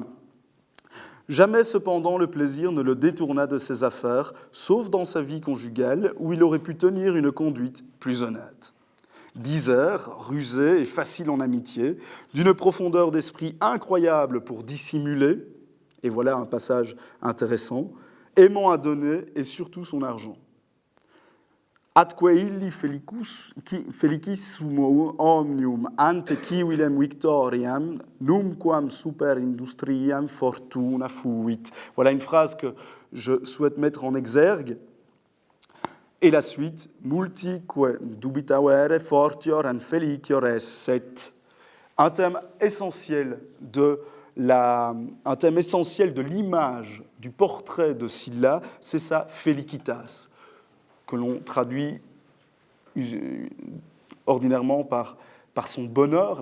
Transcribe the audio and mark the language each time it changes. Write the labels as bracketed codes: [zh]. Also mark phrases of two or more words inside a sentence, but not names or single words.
[fr] Jamais, cependant, le plaisir ne le détourna de ses affaires, sauf dans sa vie conjugale, où il aurait pu tenir une conduite plus honnête. Disert, rusé et facile en amitié, d'une profondeur d'esprit incroyable pour dissimuler, et voilà un passage intéressant, aimant à donner et surtout son argent. [la] Atque illi felicissimo omnium ante civilem victoriam, numquam super industriam fortuna fuit. [fr] Voilà une phrase que je souhaite mettre en exergue. Et la suite, [la] multique dubitavere fortior an felicior esset. [fr] Un thème essentiel de l'image du portrait de Sylla, c'est sa felicitas, que l'on traduit ordinairement par son bonheur.